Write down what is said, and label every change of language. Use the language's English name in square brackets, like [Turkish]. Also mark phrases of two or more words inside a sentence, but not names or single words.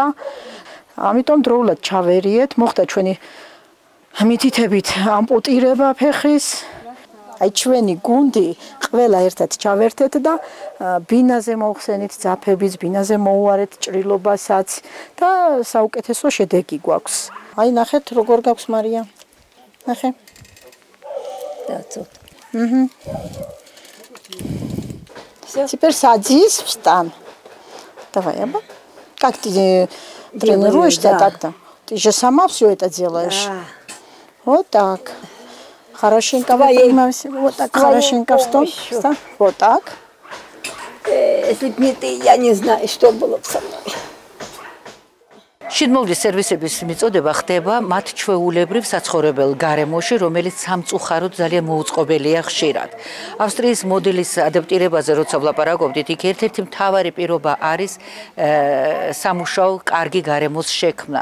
[Georgian] ამიტომ დროულად ჩავერიეთ, მოხდა ჩვენი მითითებით ამპუტირება ფეხის. აი ჩვენი გუნდი ყველა ერთად ჩავერთეთ და ბინაზე მოვხსენით ძაფების, ბინაზე მოუარეთ ჭრილობასაც და საუკეთესო შედეგი გვაქვს. აი ნახეთ როგორ გაქვს მარია. ნახე. Дацот. [Russian] Теперь садись, встань. Давай, Аба. Как ты тренируешься так-то? Ты же сама все это делаешь. Да. Вот так. Хорошенько выпрямимся. Вот так, хорошенько встань. Вот так. Если бы не ты, я не знаю, что было бы со мной. [Georgian] შინმოვლის სერვისების მიწოდება ხდება მათ ჩვეულებრივ საცხოვრებელ გარემოში, რომელიც სამწუხაროდ ძალიან მოუწყობელია ხშირად. ავსტრიის მოდელის ადაპტირებაზე როცა ვლაპარაკობდით, იქ ერთ-ერთი მთავარი პირობა არის სამუშაო კარგი გარემოს შექმნა.